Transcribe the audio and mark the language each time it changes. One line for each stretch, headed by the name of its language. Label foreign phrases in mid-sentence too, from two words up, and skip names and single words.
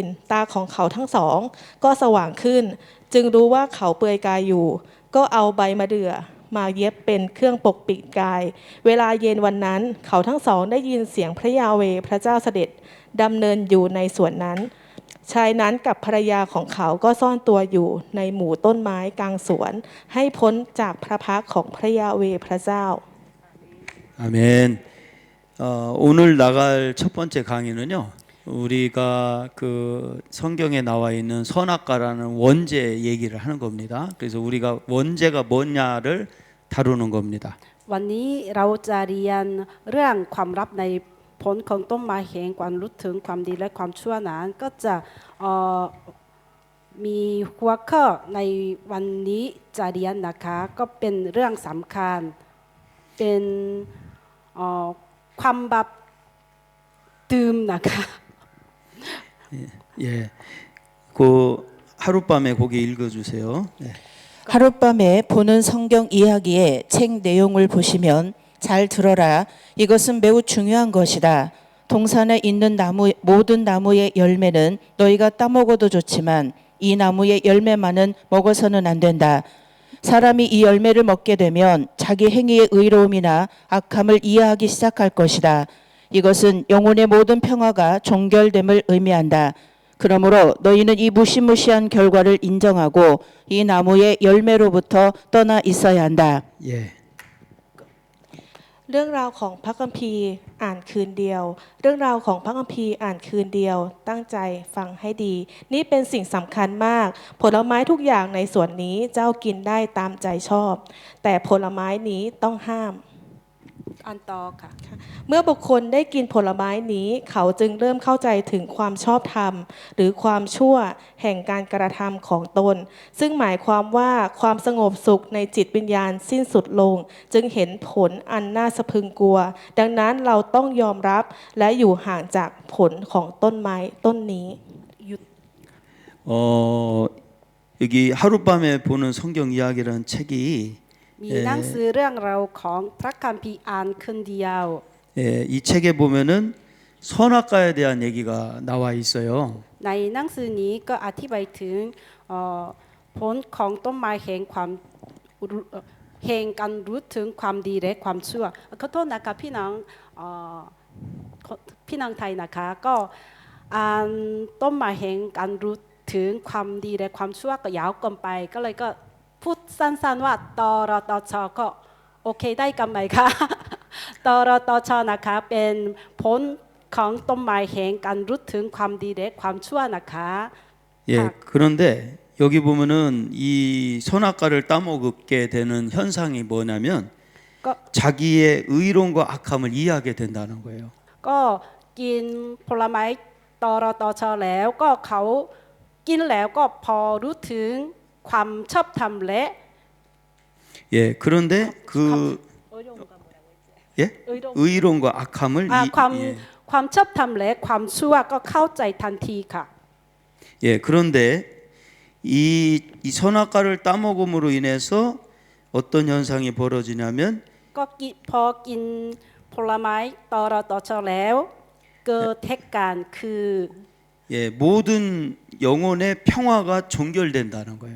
Thai: ตาของเขาทั้งสองก็สว่างขึ้นจึงรู้ว่าเขาเปลือยกายอยู่ก็เอาใบมะเดื่อมาเย็บเป็นเครื่องปกปิดกายเวลาเย็นวันนั้นเขาทั้งสองได้ยินเสียงพระยาเวห์พระเจ้าเสด็จดำเนินอยู่ในสวนนั้นชายนั้นกับภรรยาของเขาก็ซ่อนตัวอยู่ในหมู่ต้นไม้กลางสวนให้พ้นจากพระพักของพระยาเวห์พระเจ้า
Korean: 아멘. 오늘 나갈 첫 번째 강의는요. 우리가 그 성경에 나와 있는 선악과라는 원죄 얘기를 하는 겁니다. 그래서 우리가 원죄가 뭐냐를 다루는 겁니다.
Thai: วันนี้เราจะเรียนเรื่องความลับในผลของต้นไม้แห่งความรู้ถึงความดีและความชั่วนั้นก็จะมีหัวข้อในวันนี้จะเรียนนะคะก็เป็นเรื่องสำคัญเป็นความบาปตืมนะคะ
Korean: 예. 그 하룻밤에 거기 읽어주세요. 네. 하룻밤에 보는 성경 이야기의 책 내용을 보시면 잘 들어라. 이것은 매우 중요한 것이다. 동산에 있는 모든 나무의 열매는 너희가 따먹어도 좋지만 이 나무의 열매만은 먹어서는 안 된다. 사람이 이 열매를 먹게 되면 자기 행위의 의로움이나 악함을 이해하기 시작할 것이다. 이것은 영혼의 모든 평화가 종결됨을 의미한다. 그러므로 너희는 이 무시무시한 결과를 인정하고 이 나무의 열매로부터 떠나 있어야 한다. 예.
Thai: เรื่องราวของพระคัมภีร์อ่านคืนเดียวเรื่องราวของพระคัมภีร์อ่านคืนเดียวตั้งใจฟังให้ดีนี่เป็นสิ่งสำคัญมากผลไม้ทุกอย่างในสวนนี้เจ้ากินได้ตามใจชอบแต่ผลไม้นี้ต้องห้าม อันต่อค่ะ เมื่อบุคคลได้กินผลไม้นี้เขาจึงเริ่มเข้าใจถึงความชอบธรรมหรือความชั่วแห่งการกระทำของตนซึ่งหมายความว่าความสงบสุขในจิตวิญญาณสิ้นสุดลงจึงเห็นผลอันน่าสะพรึงกลัวดังนั้นเราต้องยอมรับและอยู่ห่างจากผลของต้นไม้ต้นนี้
Korean: 여기 하룻밤에 보는 성경 이야기라는 책이
Thai: มีหนังสือเรื่องราวของพระคัมภีร์อ่านคืนเดียว
Korean: 예, 이 책에 보면은 선악과에 대한 얘기가 나와 있어요.
Thai: ในหนังสือนี้ก็อธิบายถึงผลของต้นไม้แห่งความแห่งการรู้ถึงความดีและความชั่วขอโทษนะคะพี่น้อง ไทยนะคะก็อ่านต้นไม้แห่งการรู้ถึงความดีและความชั่วก็ยาวเกินไปก็เลยก็พูดสั้นๆว่าตรตชก็โอเคได้กันไหมคะ ตรตชนะคะเป็นผลของต้นไม้แห่งการรู้ถึงความดีและความชั่วนะคะ
Korean: 예, 그런데 여기 보면은 이 선악과를 따먹게 되는 현상이 뭐냐면 거- 자기의 의로움과 악함을 이해하게 된다는 거예요.
Thai: ก็กินผลไม้ตรตชแล้วก็เขากินแล้วก็พอรู้ถึงความชอบธรรมและ
Korean: 예, 그런데 그 예? 의로움과 악함을
Thai: ความชอบธรรมและความชั่วก็เข้าใจทันทีค่ะ
Korean: 예, 그런데 이 선악과를 따먹음으로 인해서 어떤 현상이 벌어지냐면
Thai: ก็พอกินผลไม้ตรตชแล้วเกิดเหตุการณ์คือ
Korean: 예, 모든 영혼의 평화가 종결된다는 거예요.